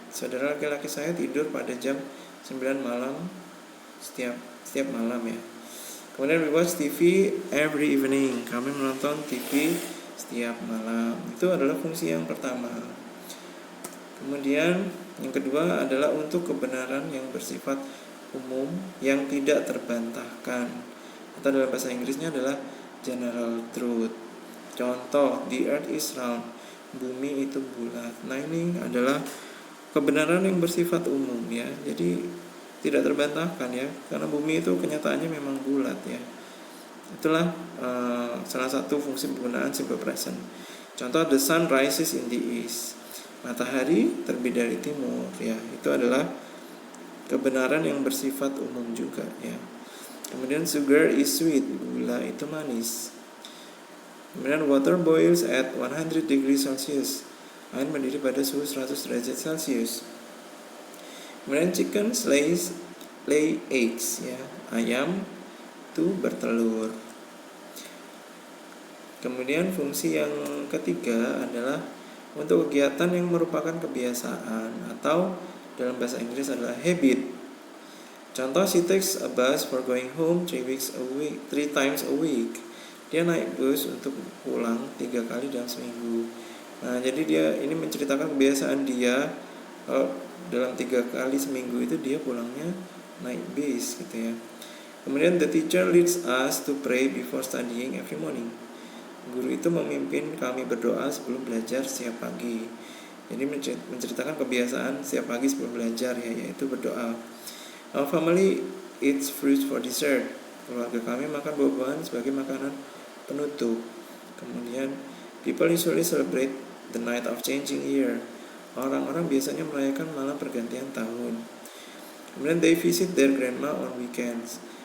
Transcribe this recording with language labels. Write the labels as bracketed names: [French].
[Indonesian] Saudara laki-laki saya tidur pada jam 9 malam setiap malam ya. [English] Kemudian we watch TV every evening. [Indonesian] Kami menonton TV setiap malam. Itu adalah fungsi yang pertama. Kemudian yang kedua adalah untuk kebenaran yang bersifat umum yang tidak terbantahkan. Atau dalam bahasa Inggrisnya adalah general truth. [English] Contoh, the earth is round. [Indonesian] Bumi itu bulat. Nah, ini adalah kebenaran yang bersifat umum ya. Jadi tidak terbantahkan ya, karena bumi itu kenyataannya memang bulat ya. Itulah salah satu fungsi penggunaan simple present. [English] Contoh, the sun rises in the east. [Indonesian] Matahari terbit dari timur ya. Itu adalah kebenaran yang bersifat umum juga ya. [English] Kemudian sugar is sweet, [Indonesian] gula itu manis. [English] Kemudian water boils at 100 degrees Celsius. [Indonesian] Air mendidih pada suhu 100 derajat Celcius. Kemudian [English] chicken lay eggs [Indonesian] ya. Ayam itu bertelur. Kemudian fungsi yang ketiga adalah untuk kegiatan yang merupakan kebiasaan atau dalam bahasa Inggris adalah habit. [English] Contoh, she takes a bus for going home 3 times a week. [Indonesian] Dia naik bus untuk pulang 3 kali dalam seminggu. Nah, jadi dia ini menceritakan kebiasaan dia dalam 3 kali seminggu itu dia pulangnya naik bis gitu ya. [English] Kemudian the teacher leads us to pray before studying every morning. [Indonesian] Guru itu memimpin kami berdoa sebelum belajar setiap pagi. Jadi menceritakan kebiasaan setiap pagi sebelum belajar ya, yaitu berdoa. [English] Our family eats fruits for dessert. [Indonesian] Keluarga kami makan buah-buahan sebagai makanan penutup. [English] Kemudian people usually celebrate the night of changing year. [Indonesian] Orang-orang biasanya merayakan malam pergantian tahun. Kemudian [English] they visit their grandma on weekends.